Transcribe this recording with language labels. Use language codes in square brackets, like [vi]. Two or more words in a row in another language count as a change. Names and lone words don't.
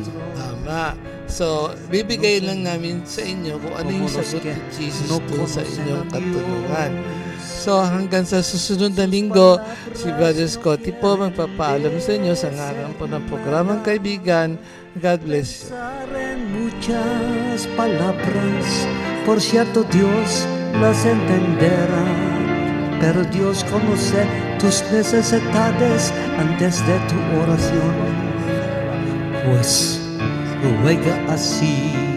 [tl] Tama. So, bibigay lang namin sa inyo kung ano yung sagot ni Jesus dun sa inyong katanungan. So, hanggang sa susunod na linggo, si Brother Scotty po magpapaalam sa inyo sa ngalan po ng programang Kaibigan. [en] God bless you. [es] Muchas palabras, por cierto Dios las entenderá, pero Dios conoce tus necesidades antes de tu oración, pues ruega así.